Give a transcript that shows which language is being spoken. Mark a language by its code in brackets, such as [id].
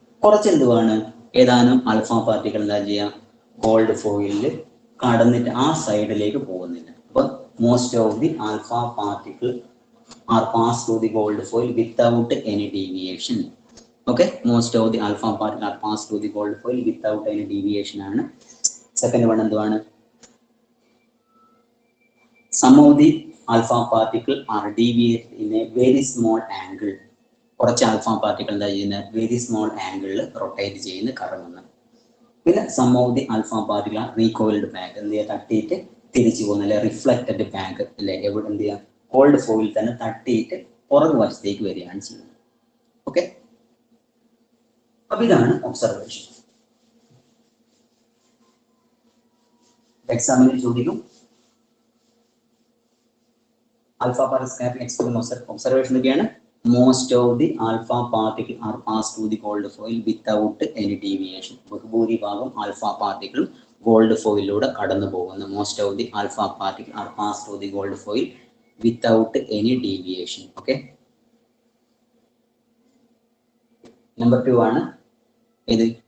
[ml] കുറച്ച് എന്തുവാണ് ഏതാനും ആൽഫ പാർട്ടികൾ എന്താ ചെയ്യുക, ഗോൾഡ് ഫോയിലിൽ കടന്നിട്ട് ആ സൈഡിലേക്ക് പോകുന്നില്ല. [en] അപ്പൊ most of the alpha particle are pass through the gold foil without any deviation. Okay, most of the alpha particle are pass through the gold foil without any deviation ആണ്. Second one [ml] എന്തുവാണ്, [en] some of the alpha particle are deviated in a very small angle. [ml] കുറച്ച് alpha particle എന്താ ചെയ്യുന്നത്, very small ആംഗിളിൽ rotate ചെയ്യുന്ന കറങ്ങുന്നത്. പിന്നെ [en] some of the alpha particle are recoiled back, [ml] എന്ത് ചെയ്യുക, തട്ടിയിട്ട് തിരിച്ചു പോകുന്ന അല്ലെ [en] reflected back [ml] അല്ലെ, എവിടെ എന്ത് ചെയ്യുക, ഗോൾഡ് ഫോയിൽ തന്നെ തട്ടിയിട്ട് പുറകു വശത്തേക്ക് വരികയാണ് ചെയ്യുന്നത്. ഓക്കെ, അപ്പൊ ഇതാണ് ഒബ്സർവേഷൻ. എക്സാമിന് ചോദിക്കും [en] alpha particle scattering experiment observation [ml] ഒക്കെയാണ്. [en] Most of the alpha particle are pass through the gold foil without any deviation. [ml] ബഹുഭൂരിഭാഗം alpha particle gold ഫോയിലൂടെ കടന്നു പോകുന്നു. [en] Most of the alpha particle are pass through the gold foil without any deviation. [ml] Okay, number 2 ആണ് ഇത്.